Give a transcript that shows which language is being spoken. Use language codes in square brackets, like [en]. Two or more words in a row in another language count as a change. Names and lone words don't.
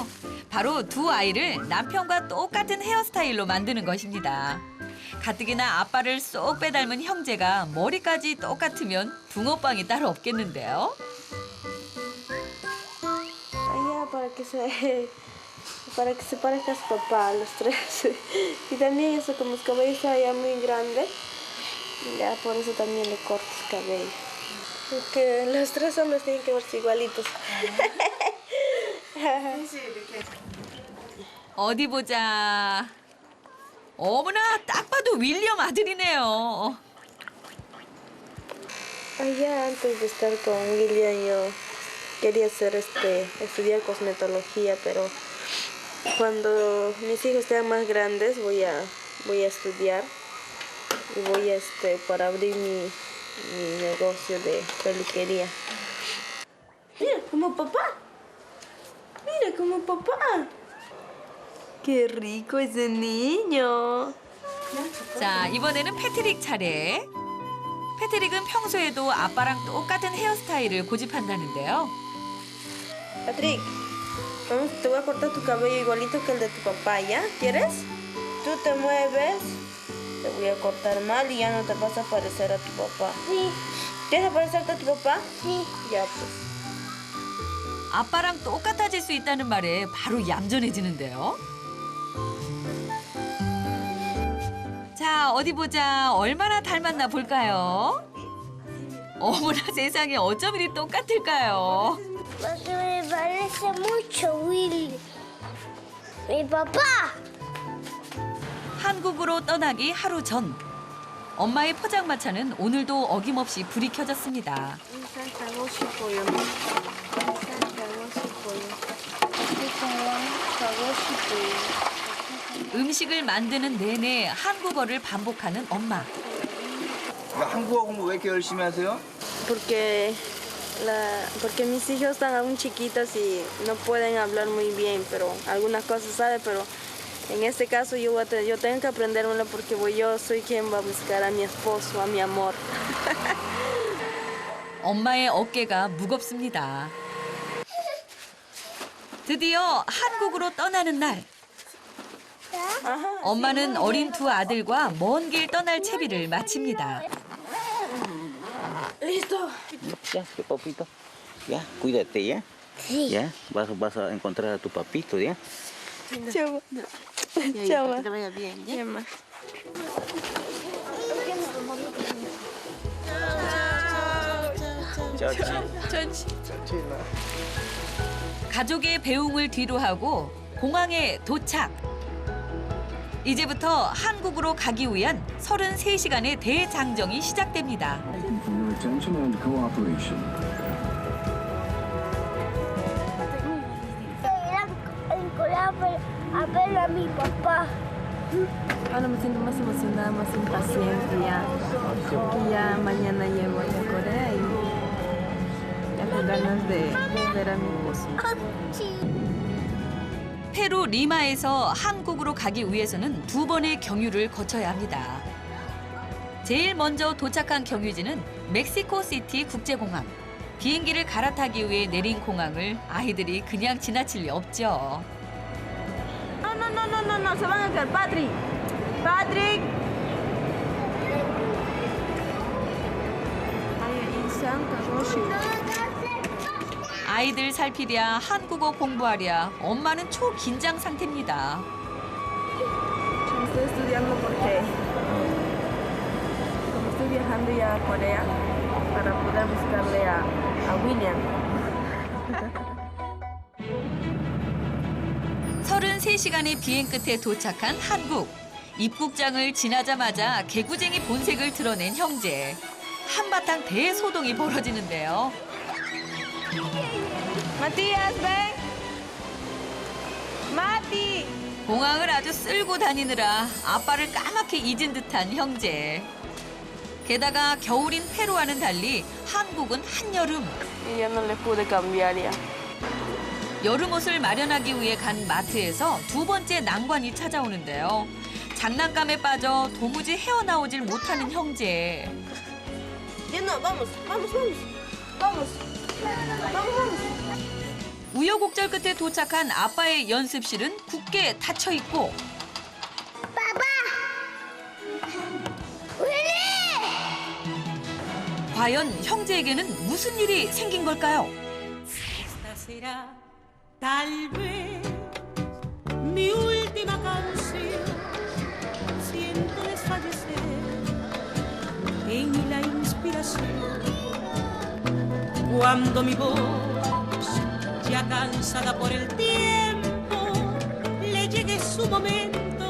[ko] 바로 두 아이를 남편과 똑같은 헤어스타일로 만드는 것입니다. 가뜩이나 아빠를 쏙 빼닮은 형제가 머리까지 똑같으면 붕어빵이 따로 없겠는데요. [es] Allá para que se parezca a su papá, los tres. Y también eso, como su cabello está ya muy grande, ya por eso también le corto su cabello. Porque los tres hombres tienen que verse igualitos. [ko] 어디 보자. 어머나, 딱 봐도 윌리엄 아들이네요. [es] Allá antes de estar con William yo quería estudiar cosmetología, pero cuando mis hijos sean más grandes voy a estudiar y voy para abrir mi negocio de peluquería. Mira, como papá. Mira, como papá. ¡Qué rico ese niño! [ko] 자, 이번에는 패트릭 차례. 패트릭은 평소에도 아빠랑 똑같은 헤어스타일을 고집한다는데요. [es] Patrick, vamos, te voy a cortar tu cabello igualito que el de tu papá, ¿ya? ¿Quieres? Tú te mueves, te voy a cortar mal y ya no te vas a parecer a tu papá. Sí, ¿Quieres parecerte a tu papá? sí. Ya, pues. [ko] 아빠랑 똑같아질 수 있다는 말에 바로 얌전해지는데요. 자, 어디 보자. 얼마나 닮았나 볼까요? 어머나 세상에 어쩜 이리 똑같을까요? [es] Porque me parece mucho, Willy. Mi papá. [ko] 한국으로 떠나기 하루 전. 엄마의 포장마차는 오늘도 어김없이 불이 켜졌습니다. 음식을 만드는 내내 한국어를 반복하는 엄마. 한국어 공부 왜 이렇게 열심히 하세요? [es] Porque mis hijos están aún chiquitos y no pueden hablar muy bien, pero algunas cosas saben, pero en este caso yo tengo que aprendérmelo porque yo soy quien va a buscar a mi esposo, a mi amor. [ko] 엄마의 어깨가 무겁습니다. 드디어 한국으로 떠나는 날. 엄마는 어린 두 아들과 먼 길 떠날 채비를 마칩니다. [es] Ya, qué papito. Ya, cuídate, ¿ya? Sí. Ya, vas a encontrar a tu papito, ¿ya? Chao. Chao. Que te vaya bien, ¿ya? [ko] 가족의 배웅을 뒤로하고 공항에 도착. 이제부터 한국으로 가기 위한 33시간의 대장정이 시작됩니다. [es] En Corea a ver a mi papá. Ahora me siento más emocionada, más impaciente ya. Porque ya mañana llego a Corea y tengo ganas de ver a mi esposo. [ko] 페루 리마에서 한국으로 가기 위해서는 2번의 경유를 거쳐야 합니다. 제일 먼저 도착한 경유지는 멕시코시티 국제공항. 비행기를 갈아타기 위해 내린 공항을 아이들이 그냥 지나칠 리 없죠. [es] No, se van a caer, Patrick. Patrick. [ko] 아이들 살피랴 한국어 공부하랴 엄마는 초긴장 상태입니다. [es] Estoy estudiando porque como estoy viajando ya a Corea para poder buscarle a William. [ko] 33시간의 비행 끝에 도착한 한국. 입국장을 지나자마자 개구쟁이 본색을 드러낸 형제. 한바탕 대소동이 벌어지는데요. [es] Matías, ven. Mati. [ko] 공항을 아주 쓸고 다니느라 아빠를 까맣게 잊은 듯한 형제. 게다가 겨울인 페루와는 달리 한국은 한여름. [es] Y yo no le pude cambiar ya. [ko] 여름 옷을 마련하기 위해 간 마트에서 2번째 난관이 찾아오는데요. 장난감에 빠져 도무지 헤어나오질 못하는 형제. [es] Ya no, vamos. [ko] 우여곡절 끝에 도착한 아빠의 연습실은 굳게 닫혀 있고 과연 형제에게는 무슨 일이 생긴 걸까요? [es] Tal vez mi última canción, siento desfallecer en la inspiración. Cuando mi voz, ya cansada por el tiempo, le llegue su momento.